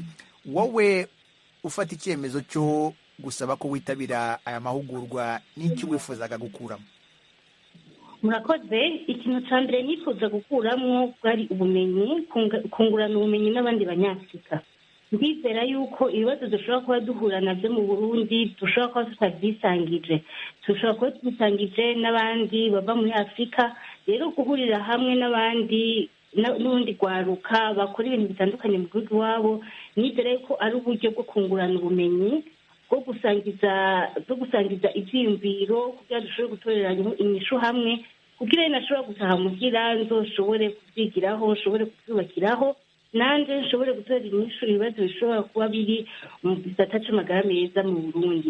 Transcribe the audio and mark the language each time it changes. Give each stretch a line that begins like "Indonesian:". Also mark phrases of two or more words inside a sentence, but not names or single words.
Kinyarwanda: Wowe ufata icyemezo cyo gusaba ko witabira aya mahugurwa, n'iki wifuzaga gukuramo?
Rundi: Murakoze. Ikintu cya mbere nifuza gukuramo bwari ubumenyi, kungurana ubumenyi n'abandi banyafurika. Ndizera yuko ibibazo dushobora kuba duhura nabyo mu Burundi dushobora kuba tutabyisangije, dushobora kuba tubisangije n'abandi bava muri Afurika. Rero guhurira hamwe n'abandi n'ubundi rwaruka bakora ibintu bitandukanye mu gihugu iwabo, nizera yuko ari uburyo bwo kungurana ubumenyi, bwo gusangiza ibyiyumviro, kugira dushobore gutoreranya inyishu hamwe, kugira ngo nashobora gutaha mugira nzoshobore kubyigiraho, nshobore kubyubakiraho, nanjye nshobore gutorera inyishu ibibazo bishobora kuba biri mu gisata cy'amagara meza mu Burundi.